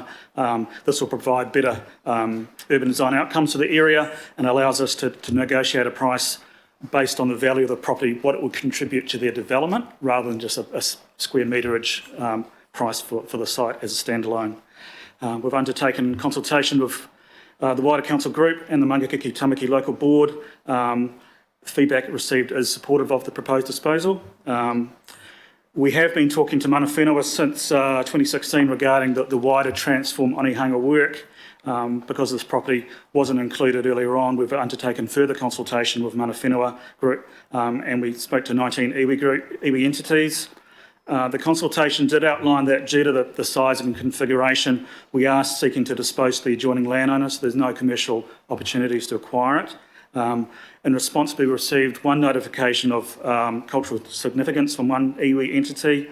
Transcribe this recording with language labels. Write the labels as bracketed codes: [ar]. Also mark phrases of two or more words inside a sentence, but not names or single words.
[en] This will provide better urban design outcomes for the area and allows us to negotiate a price based on the value of the property, what it would contribute to their development, rather than just a square meterage price for the site as a standalone. We've undertaken consultation with the wider council group and the Mangakiki Tamaki local board. Feedback received is supportive of the proposed disposal. We have been talking to [mi] mana whenua [en] since 2016 regarding the wider Transform Onihanga work. Because this property wasn't included earlier on, we've undertaken further consultation with [mi] mana whenua [en] group, and we spoke to 19 iwi entities. The consultation did outline that due to the size and configuration, we are seeking to dispose to the adjoining landowners, so there's no commercial opportunities to acquire it. In response, we received one notification of cultural significance from one iwi entity.